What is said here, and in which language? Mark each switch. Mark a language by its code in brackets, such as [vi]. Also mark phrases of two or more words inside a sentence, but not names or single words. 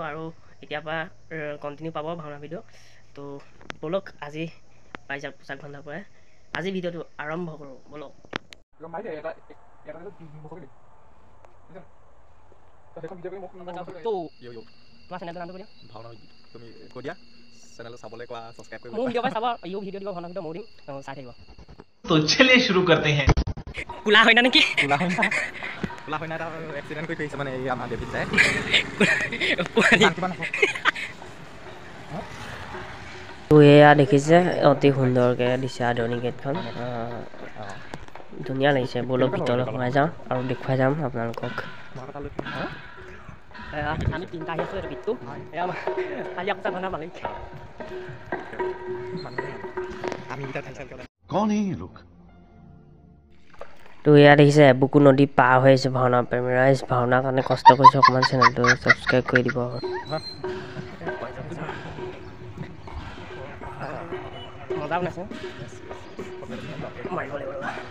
[as] আৰু এতিয়াৰ পৰা কণ্টিনিউ পাব ভাওনা ভিডিঅ'। তো ব'লক আজি পাৰিজাত পোচাক ভাণ্ডাৰ পৰাই আজি ভিডিঅ'টো আৰম্ভ কৰোঁ। ব'লক। তোমাৰ চেনেলটোৰ নামটো কৈ দিয়া। ভাওনা তুমি কৈ দিয়া। চেনেলটো চাবলৈ কোৱা, সাবস্ক্ৰাইব কৰিব। মোৰ ভিডিঅ' পাই চাব, ইও ভিডিঅ' দিব, ভাওনা ভিডিঅ' ময়ো দিম, চাই থাকিব। [hi] तो चलिए शुरू करते हैं। [as] কোলা হয় না নেকি? কোলা হয় না এটা এক্সিডেণ্ট কৰি থৈছে মানে এই আমাৰ ডেভিড চাই। তো এয়া দেখিছে, অতি সুন্দৰকৈ দিছে আদৰণি গেটখন। ধুনীয়া লাগিছে। ব'লক ভিতৰলৈ সোমাই যাওঁ আৰু দেখুৱাই যাম আপোনালোকক। আমি তিনিটা আহি আছোঁ। এইটো গীতটো এয়া কালি আপোনাৰ ভাওনা মালিক। [hi] कौन है ये लोग? [as] তো এয়া দেখিছে, বুকু নদী পাৰ হৈ আহিছে ভাওনা প্ৰেমী ৰাইজ। ভাওনাৰ কাৰণে কষ্ট কৰিছোঁ, অকণমান চেনেলটো ছাবস্ক্ৰাইব কৰি দিব। মজা বনাইছে। মাৰিব লাগিব।